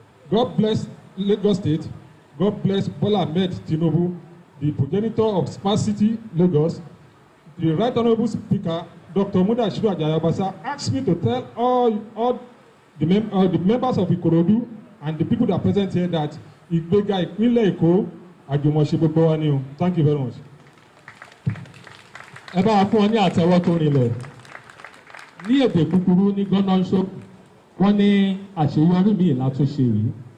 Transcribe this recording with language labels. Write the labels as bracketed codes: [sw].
[en] God bless Lagos State. God bless Bola Ahmed Tinubu, the progenitor of Smart City Lagos. The Right Honourable Speaker, Dr. Mudashiru Ajayabasa, asked me to tell all the members of Ikorodu and the people that are present here that [yo] Ìgbéga ìpínlẹ̀ Èkó àjùmọ̀ṣe gbogbo wa ni o. [en] Thank you very much. [yo] Ẹ bá wa fún ọ ní àtẹ́wọ́ tó rinlẹ̀. Ní èdè kúkúrú ní Gọ́nọ́ńṣó, wọ́n ní àṣeyọrí míì látúnṣe yìí.